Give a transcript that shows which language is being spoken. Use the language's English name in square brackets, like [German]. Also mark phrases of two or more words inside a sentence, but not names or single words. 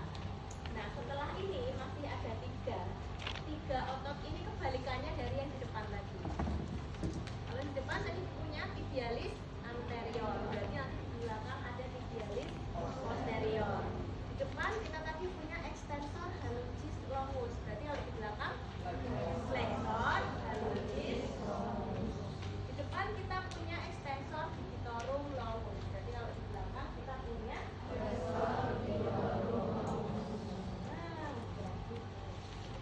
[Indonesian] Nah setelah ini masih ada 3 otot ini kebalikannya dari yang di depan tadi. Kalau di depan tadi punya tibialis anterior, berarti nanti di belakang ada tibialis posterior. Di depan kita tadi punya extensor hallucis longus, berarti kalau di belakang flexor hallucis longus. Di depan kita punya extensor digitorum longus, berarti kalau di belakang kita punya flexor digitorum longus. Nah, berarti